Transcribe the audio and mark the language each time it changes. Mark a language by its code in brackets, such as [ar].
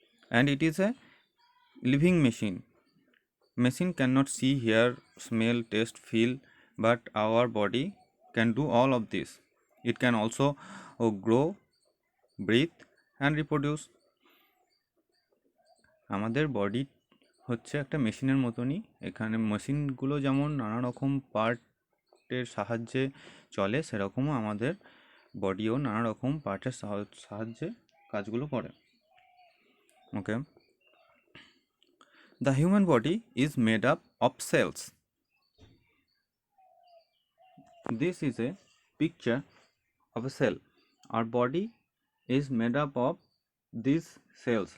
[en] And it is a living machine cannot see, hear, smell, taste, feel, but our body can do all of this. It can also grow, breathe, and reproduce. [bn] আমাদের body হচ্ছে একটা মেশিনের মতনই। এখানে মেশিনগুলো যেমন নানা রকম পার্টের সাহায্যে চলে, সেরকমও আমাদের বডিও নানা রকম পার্টের সাহায্যে কাজগুলো করে। [en] Okay, the human body is made up of cells. This is a picture of a cell. Our body is made up of these cells.